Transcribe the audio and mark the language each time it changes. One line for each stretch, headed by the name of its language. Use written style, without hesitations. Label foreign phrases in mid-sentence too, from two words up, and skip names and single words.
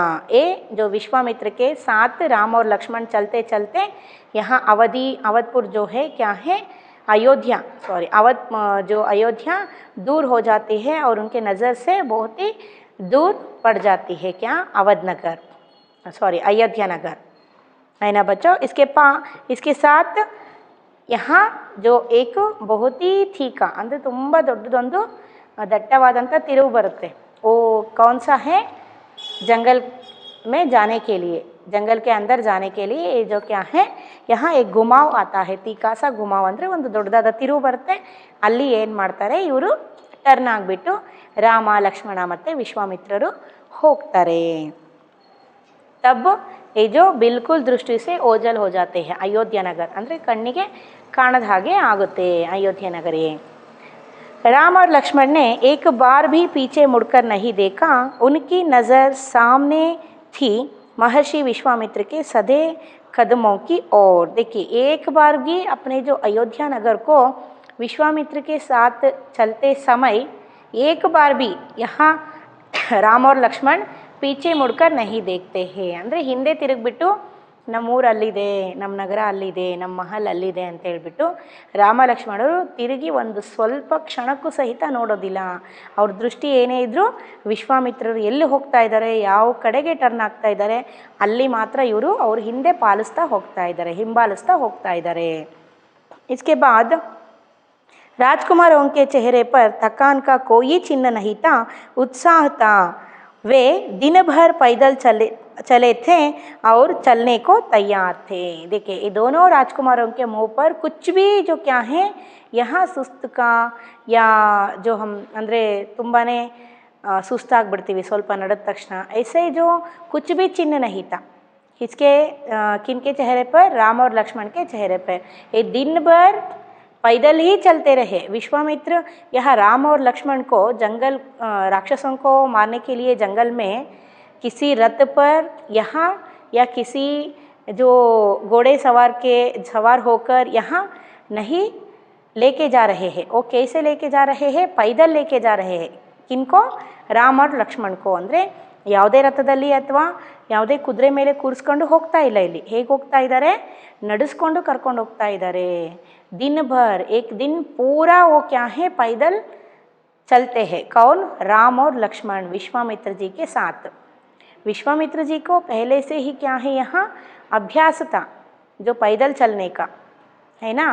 Hindi: ये जो विश्वामित्र के साथ राम और लक्ष्मण चलते चलते यहाँ अवधपुर जो है क्या है, अयोध्या दूर हो जाती है और उनके नज़र से बहुत ही दूर पड़ जाती है, क्या, अयोध्या नगर, है ना बच्चों। इसके साथ यहाँ जो एक बहुत ही थीका
Kannada: ಅಂದರೆ ತುಂಬ ದೊಡ್ಡದೊಂದು ದಟ್ಟವಾದಂಥ ತಿರುವು ಬರುತ್ತೆ।
Hindi: वो कौन सा है, जंगल में जाने के लिए, जंगल के अंदर जाने के लिए ये जो क्या है, यहाँ एक घुमाव आता है, ತೀಕಾ सा घुमाव
Kannada: ಅಂದರೆ ಒಂದು ದೊಡ್ಡದಾದ ತಿರುವು ಬರುತ್ತೆ। ಅಲ್ಲಿ ಏನು ಮಾಡ್ತಾರೆ, ಇವರು ಟರ್ನ್ ಆಗಿಬಿಟ್ಟು ರಾಮ ಲಕ್ಷ್ಮಣ ಮತ್ತು ವಿಶ್ವಾಮಿತ್ರರು ಹೋಗ್ತಾರೆ।
Hindi: तब ये जो बिल्कुल दृष्टि से ओझल हो जाते हैं, अयोध्या नगर
Kannada: ಅಂದರೆ ಕಣ್ಣಿಗೆ ಕಾಣದ ಹಾಗೆ ಆಗುತ್ತೆ
Hindi: अयोध्या नगर। ये राम और लक्ष्मण ने एक बार भी पीछे मुड़कर नहीं देखा, उनकी नज़र सामने थी महर्षि विश्वामित्र के सधे कदमों की ओर। देखिए एक बार भी अपने जो अयोध्या नगर को विश्वामित्र के साथ चलते समय एक बार भी यहाँ राम और लक्ष्मण पीछे मुड़कर नहीं देखते हैं,
Kannada: ಅಂದರೆ ಹಿಂದೆ ತಿರುಗಿಬಿಟ್ಟು ನಮ್ಮೂರು ಅಲ್ಲಿದೆ, ನಮ್ಮ ನಗರ ಅಲ್ಲಿದೆ, ನಮ್ಮ ಮಹಲ್ ಅಲ್ಲಿದೆ ಅಂತ ಹೇಳ್ಬಿಟ್ಟು ರಾಮ ಲಕ್ಷ್ಮಣರು ತಿರುಗಿ ಒಂದು ಸ್ವಲ್ಪ ಕ್ಷಣಕ್ಕೂ ಸಹಿತ ನೋಡೋದಿಲ್ಲ। ಅವ್ರ ದೃಷ್ಟಿ ಏನೇ ಇದ್ದರೂ ವಿಶ್ವಾಮಿತ್ರರು ಎಲ್ಲಿ ಹೋಗ್ತಾ ಇದ್ದಾರೆ, ಯಾವ ಕಡೆಗೆ ಟರ್ನ್ ಆಗ್ತಾ ಇದ್ದಾರೆ ಅಲ್ಲಿ ಮಾತ್ರ ಇವರು ಅವ್ರ ಹಿಂದೆ ಹಿಂಬಾಲಿಸ್ತಾ ಹೋಗ್ತಾ ಇದ್ದಾರೆ।
Hindi: इसके बाद राजकुमारों के चेहरे पर थकान का कोई चिन्ह नहीं था, उत्साह था। वे दिन भर पैदल चले थे और चलने को तैयार थे। देखिए ये दोनों राजकुमारों के मुंह पर कुछ भी जो क्या है यहाँ ಸುಸ್ತು का या जो हम
Kannada: ಅಂದರೆ ತುಂಬಾ ಸುಸ್ತಾಗ್ಬಿಡ್ತೀವಿ ಸ್ವಲ್ಪ ನಡೆದ ತಕ್ಷಣ
Hindi: ऐसे जो कुछ भी चिन्ह नहीं था इसके किनके चेहरे पर, राम और लक्ष्मण के चेहरे पर। ये दिन भर पैदल ही चलते रहे। विश्वामित्र यहाँ राम और लक्ष्मण को जंगल राक्षसों को मारने के लिए जंगल में किसी रथ पर यहाँ या किसी जो घोड़े सवार होकर यहाँ नहीं लेके जा रहे हैं। वो कैसे लेके जा रहे हैं? पैदल लेके जा रहे हैं। किनको? राम और लक्ष्मण को
Kannada: ಅಂದರೆ ಯಾವುದೇ ರಥದಲ್ಲಿ ಅಥವಾ ಯಾವುದೇ ಕುದುರೆ ಮೇಲೆ ಕೂರಿಸ್ಕೊಂಡು ಹೋಗ್ತಾ ಇಲ್ಲ, ಇಲ್ಲಿ ಹೇಗೆ ಹೋಗ್ತಾ ಇದ್ದಾರೆ? ನಡೆಸ್ಕೊಂಡು ಕರ್ಕೊಂಡು ಹೋಗ್ತಾ ಇದ್ದಾರೆ।
Hindi: दिन भर एक दिन पूरा वो क्या है पैदल चलते हैं। कौन? राम और लक्ष्मण विश्वामित्र जी के साथ। विश्वामित्र जी को पहले से ही क्या है यहाँ अभ्यास था जो पैदल चलने का, है ना।